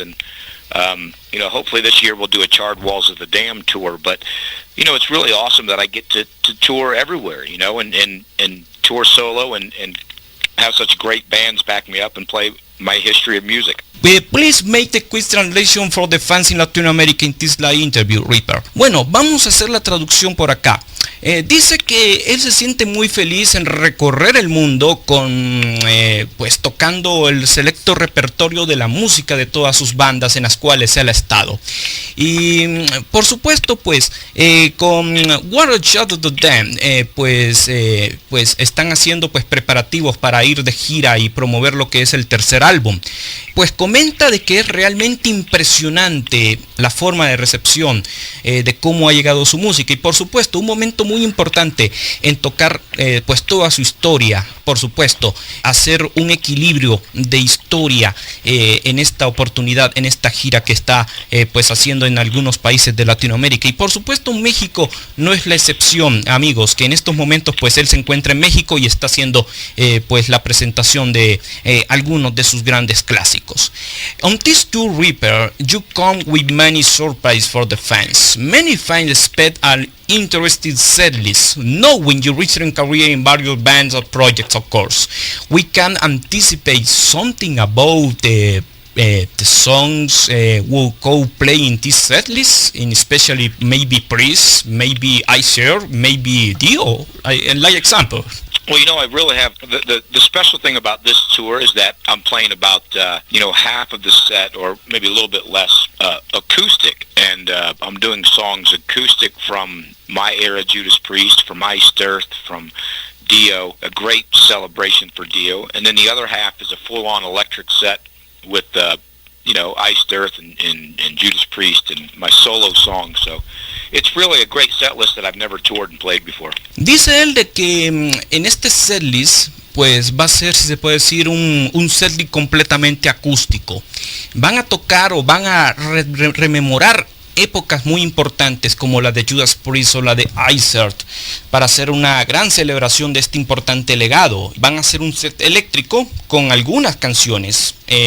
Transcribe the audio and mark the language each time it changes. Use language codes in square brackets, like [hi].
[en] And, hopefully this year we'll do a Charred Walls of the Damned tour. But, it's really awesome that I get to tour everywhere, and tour solo and have such great bands back me up and play my history of music. Please make the quick translation for the fans in Latin America in this live interview, Ripper. [es] Bueno, vamos a hacer la traducción por acá. Dice que él se siente muy feliz en recorrer el mundo con pues tocando el selecto repertorio de la música de todas sus bandas en las cuales él ha estado. Y por supuesto pues con What a Shot of the Damned pues están haciendo pues preparativos para ir de gira y promover lo que es el tercer álbum. Pues comenta de que es realmente impresionante la forma de recepción de cómo ha llegado su música, y por supuesto un momento muy importante en tocar pues toda su historia, por supuesto hacer un equilibrio de historia en esta oportunidad, en esta gira que está pues haciendo en algunos países de Latinoamérica, y por supuesto México no es la excepción, amigos, que en estos momentos pues él se encuentra en México y está haciendo pues la presentación de algunos de sus grandes clásicos. [en] On this tour, Ripper, you come with many surprises for the fans. Many fans expect an interesting setlist, knowing your recent career in various bands or projects, of course. We can anticipate something about the songs will go play in this setlist, in especially maybe Priest, maybe Icer, maybe Dio, like example. Well, I really have the special thing about this tour is that I'm playing about half of the set, or maybe a little bit less, acoustic, and I'm doing songs acoustic from my era, Judas Priest, from Iced Earth, from Dio, a great celebration for Dio, and then the other half is a full-on electric set with Iced Earth and Judas Priest and my solo songs. So it's really a great set list that I've never toured and played before. [es] Dice él de que en este setlist pues va a ser, si se puede decir, un setlist completamente acústico. Van a tocar o van a rememorar épocas muy importantes como la de Judas Priest o la de Iced Earth para hacer una gran celebración de este importante legado. Van a hacer un set eléctrico con algunas canciones